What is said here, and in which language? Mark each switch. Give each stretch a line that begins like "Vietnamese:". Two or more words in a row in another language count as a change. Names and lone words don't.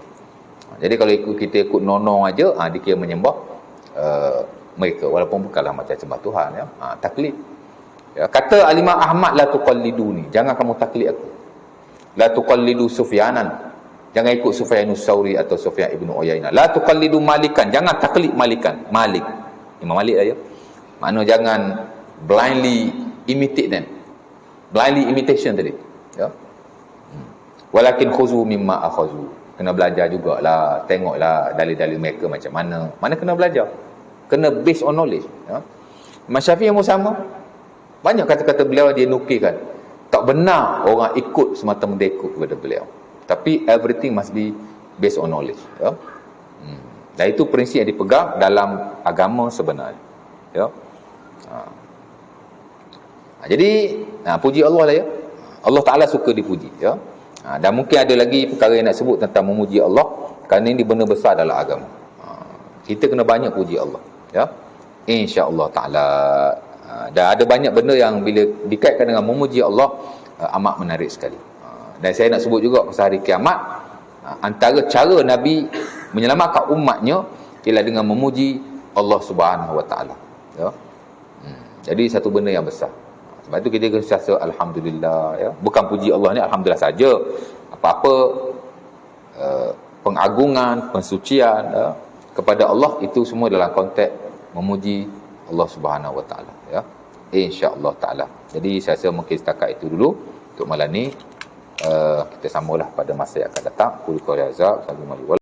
Malay: Jadi kalau kita ikut nonong aja, dikira menyembah mereka. Walaupun bukanlah macam sembah Tuhan. Ya. Taklid. Ya, kata Al-Imam Ahmad,
Arabic: لا تقلدوني,
Malay: jangan kamu taklid aku.
Arabic: لا تقلدوا سفيانا,
Malay: Jangan ikut Sufyanus Tsauri atau Sufyan Ibn Uyainah.
Arabic: لا تقلدوا مالكا,
Malay: jangan taklid Malikan. Malik, Imam Malik lah ya. Maknanya jangan
English: blindly imitate them. Blindly imitation tadi,
Malay: ya.
Arabic: ولكن خذوا مما أخذوا.
Malay: Kena belajar jugalah, tengoklah dalil-dalil mereka macam mana. Mana kena belajar. Kena
English: based on knowledge,
Malay: ya. Imam Syafi'i pun sama. Banyak kata-kata beliau dia nukilkan. Tak benar orang ikut semata-mata ikut kepada beliau. Tapi
English: everything must be based on knowledge,
Malay: ya. Dan itu prinsip yang dipegang dalam agama sebenarnya, ya. Jadi puji Allah lah, ya.
Arabic: الله تعالى
Malay: suka dipuji, ya. Dan mungkin ada lagi perkara yang nak sebut tentang memuji Allah, kerana ini benda besar dalam agama. Kita kena banyak puji Allah, ya.
Arabic: إن شاء الله تعالى.
Malay: Dan ada banyak benda yang bila dikaitkan dengan memuji Allah, amat menarik sekali. Dan saya nak sebut juga pasal hari kiamat, antara cara Nabi menyelamatkan umatnya ialah dengan memuji
Arabic: الله سبحانه وتعالى,
Malay: ya. Jadi satu benda yang besar. Sebab tu kita kena rasa alhamdulillah, ya. Bukan puji Allah ni alhamdulillah saja. Apa-apa pengagungan, pensucian, ya, kepada Allah, itu semua dalam konteks memuji
Arabic: الله سبحانه وتعالى,
Malay: ya.
Arabic: إن شاء الله تعالى.
Malay: Jadi saya rasa mungkin setakat itu dulu untuk malam ni. Kita sambunglah pada masa yang akan datang.
Arabic: قل قولي هذا، السلام عليكم.